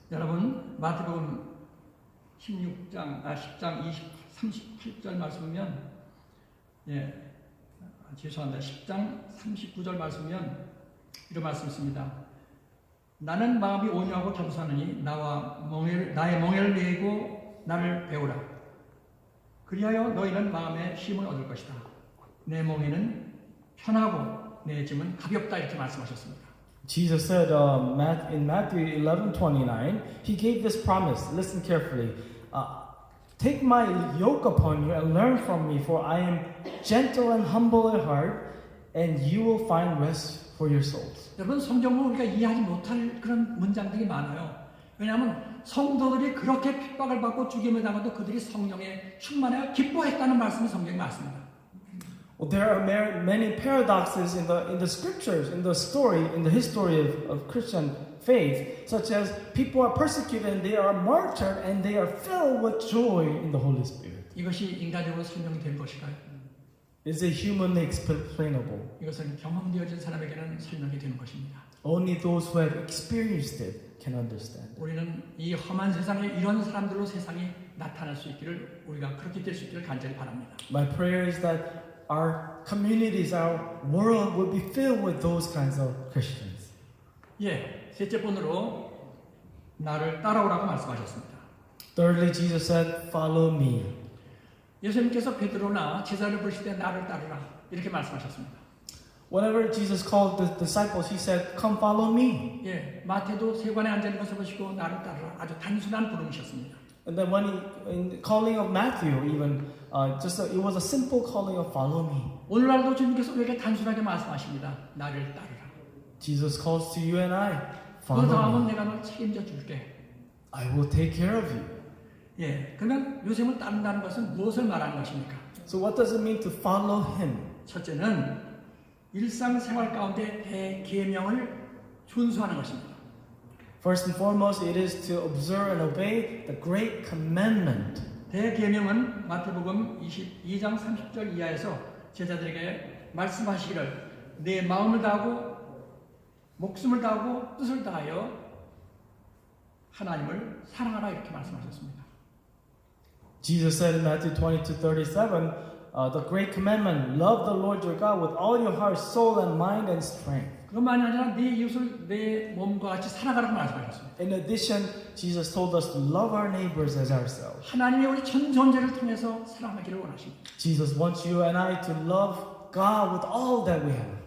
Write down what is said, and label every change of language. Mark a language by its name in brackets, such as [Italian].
[Korean] 여러분 마태복음 10장 38절 말씀이면 죄송합니다. 10장 39절 말씀이면 이런 말씀 있습니다. 나는 마음이 온유하고 겸손하니 나의 멍에를 메고 나를 배우라. 그리하여 너희는 마음에 힘을 얻을 것이다. 내 멍에는 편하고 내 짐은 가볍다 이렇게 말씀하셨습니다. [English] Jesus said in Matthew 11:29, He gave this promise. Listen carefully. Take my yoke upon you and learn from me, for I am gentle and humble at heart, and you will find rest for your souls. [Korean] 여러분 성경은 우리가 이해하지 못할 그런 문장들이 많아요. 왜냐하면 성도들이 그렇게 핍박을 받고 죽임을 당해도 그들이 성령에 충만하여 기뻐했다는 말씀이 성경에 많습니다. [English] Well, there are many paradoxes in the scriptures, in the history of Christian faith, such as people are persecuted and they are martyred and they are filled with joy in the Holy Spirit. [Korean] 이것이 인간적으로 설명이 된 것일까요? [English] Is it humanly explainable? [Korean] 이것은 경험되어진 사람에게는 설명이 되는 것입니다. [English] Only those who have experienced it can understand. [Korean] 우리는 이 험한 세상에 이런 사람들로 세상이 나타날 수 있기를 우리가 그렇게 될 수 있기를 간절히 바랍니다. [English] My prayer is that our communities, our world will be filled with those kinds of Christians. [Korean] 예, 셋째 번으로 나를 따라오라고 말씀하셨습니다. [English] Thirdly, Jesus said, "Follow me." [Korean] 예수님께서 베드로나 제자를 부르실 때 나를 따르라 이렇게 말씀하셨습니다. [English] Whenever Jesus called the disciples, He said, "Come, follow me." [Korean] 예, 마태도 세관에 앉아 있는 것을 보시고 나를 따르라 아주 단순한 부름이셨습니다. [English] And then in the calling of Matthew, even it was a simple calling of "Follow me." [Korean] 오늘날도 주님께서 우리에게 단순하게 말씀하십니다. 나를 따르라. [English] Jesus calls to you and I, [Korean] 그 [English] "Follow [Korean] 다음은 [English] me. [Korean] 내가 널 책임져 줄게. [English] I will take care of you." [Korean] 예, 그러면 요셉을 따른다는 것은 무엇을 말하는 것입니까? [English] So what does it mean to follow Him? [Korean] 첫째는 일상생활 가운데 대계명을 준수하는 것입니다. [English] First and foremost, it is to observe and obey the great commandment. [Korean] 대계명은 마태복음 22장 30절 이하에서 제자들에게 말씀하시기를 내 마음을 다하고 목숨을 다하고 뜻을 다하여 하나님을 사랑하라 이렇게 말씀하셨습니다. [English] Jesus said in Matthew 22:37, the great commandment, love the Lord your God with all your heart, soul, and mind and strength. [Korean] 그것만이 아니라 네 이웃을 내 몸과 같이 사랑하라고 말씀하셨습니다. [English] In addition, Jesus told us to love our neighbors as ourselves. [Korean] 하나님이 우리 전 존재를 통해서 사랑하기를 원하십니다. [English] Jesus wants you and I to love God with all that we have.